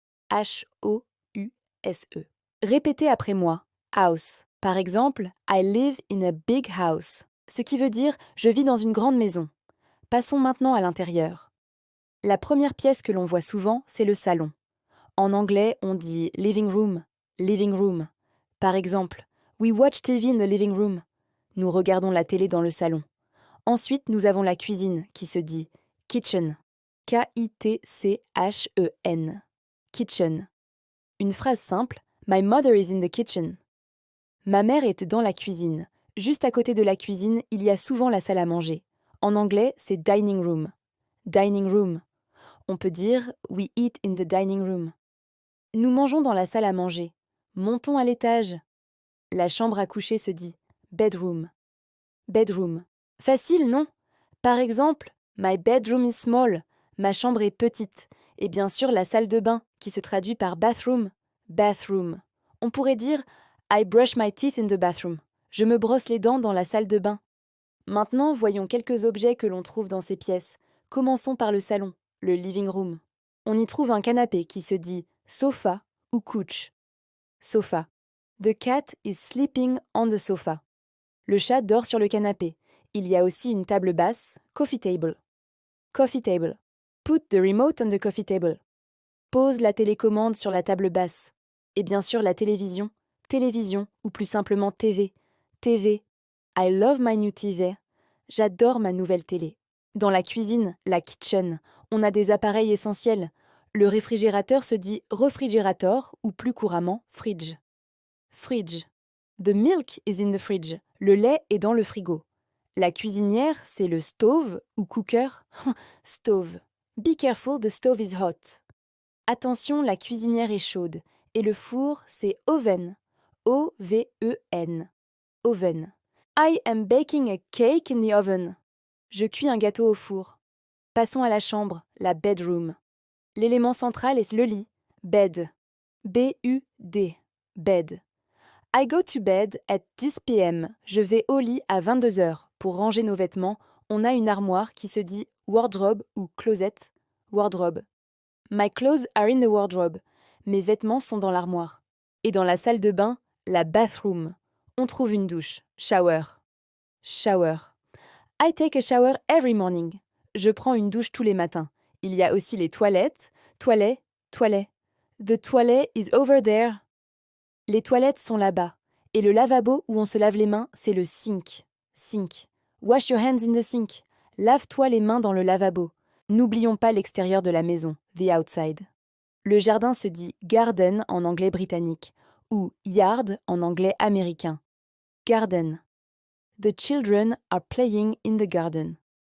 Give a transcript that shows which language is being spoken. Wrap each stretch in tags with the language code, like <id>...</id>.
<fr>H-O-U-S-E. Répétez après moi. House. Par exemple,</fr> <en>I live in a big house.</en> <fr>Ce qui veut dire je vis dans une grande maison. Passons maintenant à l'intérieur. La première pièce que l'on voit souvent, c'est le salon. En anglais, on dit living room, living room. Par exemple,</fr> <en>we watch TV in the living room.</en> <fr>Nous regardons la télé dans le salon. Ensuite, nous avons la cuisine qui se dit kitchen.</fr> <en>K-I-T-C-H-E-N. Kitchen.</en> <fr>Une phrase simple,</fr> <en>my mother is in the kitchen.</en> <fr>Ma mère est dans la cuisine. Juste à côté de la cuisine, il y a souvent la salle à manger. En anglais, c'est</fr> <en>dining room. Dining room.</en> <fr>On peut dire</fr> <en>we eat in the dining room.</en> <fr>Nous mangeons dans la salle à manger. Montons à l'étage. La chambre à coucher se dit bedroom.</fr> <en>Bedroom.</en> <fr>Facile, non? Par exemple,</fr> <en>my bedroom is small.</en> <fr>Ma chambre est petite. Et bien sûr, la salle de bain, qui se traduit par bathroom. Bathroom. On pourrait dire</fr> <en>I brush my teeth in the bathroom.</en> <fr>Je me brosse les dents dans la salle de bain. Maintenant, voyons quelques objets que l'on trouve dans ces pièces. Commençons par le salon, le living room. On y trouve un canapé qui se dit sofa ou couch.</fr> <en>Sofa. The cat is sleeping on the sofa.</en> <fr>Le chat dort sur le canapé. Il y a aussi une table basse, coffee table.</fr> <en>Coffee table. Put the remote on the coffee table.</en> <fr>Pose la télécommande sur la table basse. Et bien sûr la télévision. Télévision, ou plus simplement</fr> <en>TV. TV. I love my new TV.</en> <fr>J'adore ma nouvelle télé. Dans la cuisine, la kitchen, on a des appareils essentiels. Le réfrigérateur se dit refrigérator ou plus couramment fridge.</fr> <en>Fridge. The milk is in the fridge.</en> <fr>Le lait est dans le frigo. La cuisinière, c'est le stove ou cooker.</fr> <en>Stove. Be careful, the stove is hot.</en> <fr>Attention, la cuisinière est chaude. Et le four, c'est oven.</fr> <en>O-V-E-N. Oven. I am baking a cake in the oven.</en> <fr>Je cuis un gâteau au four. Passons à la chambre, la bedroom. L'élément central est le lit.</fr> <en>Bed. B-U-D. Bed. I go to bed at 10 p.m.</en> <fr>Je vais au lit à 22 heures. Pour ranger nos vêtements, on a une armoire qui se dit wardrobe ou closet.</fr> <en>Wardrobe. My clothes are in the wardrobe.</en> <fr>Mes vêtements sont dans l'armoire. Et dans la salle de bain, la bathroom. On trouve une douche. Shower. Shower.</fr> <en>I take a shower every morning.</en> <fr>Je prends une douche tous les matins. Il y a aussi les toilettes.</fr> <en>Toilet, toilet. The toilet is over there.</en> <fr>Les toilettes sont là-bas. Et le lavabo où on se lave les mains, c'est le sink.</fr> <en>Sink. Wash your hands in the sink.</en> <fr>Lave-toi les mains dans le lavabo. N'oublions pas l'extérieur de la maison, the outside. Le jardin se dit garden en anglais britannique ou yard en anglais américain.</fr> <en>Garden. The children are playing in the garden.</en>